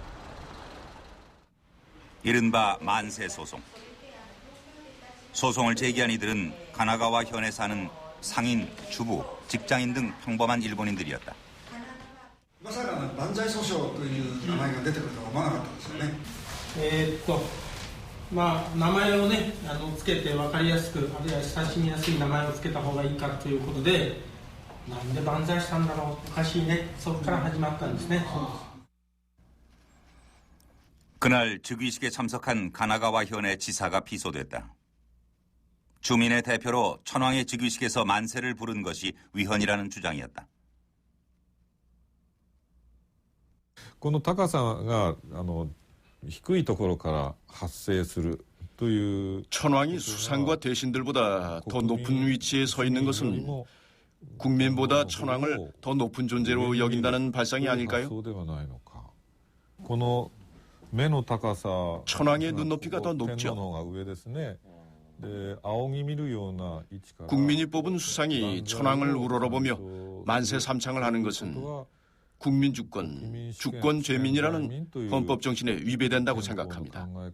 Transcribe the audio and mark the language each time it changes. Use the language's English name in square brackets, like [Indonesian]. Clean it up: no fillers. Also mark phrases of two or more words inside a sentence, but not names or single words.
[Korean] 이른바 만세 소송. 소송을 제기한 이들은 가나가와 현에 사는 상인, 주부, 직장인 등 평범한 일본인들이었다. [Japanese] まさか万歳訴訟という名前が出てくるとは思わなかったですよね。名前をね、つけて分かりやすく、あるいは親しみやすい名前をつけた方がいいかということで、なんで万歳したんだろう、おかしいね、そこから始まったんですね。 [Korean] 그날 즉위식에 참석한 가나가와 현의 지사가 비소됐다. 주민의 대표로 천황의 즉위식에서 만세를 부른 것이 위헌이라는 주장이었다. [Japanese] この高さが低いところから発生するという [Korean] 천황이 수상과 대신들보다 더 높은 위치에 서 있는 것은 국민보다 천황을 더 높은 존재로 여긴다는 발상이 아닐까요? [Japanese] そうではないのか。この [Korean] 천황의 눈높이가 더 높죠. 국민이 뽑은 수상이 천황을 우러러보며 만세 삼창을 하는 것은 국민 주권, 주권 죄민이라는 헌법 정신에 위배된다고 생각합니다.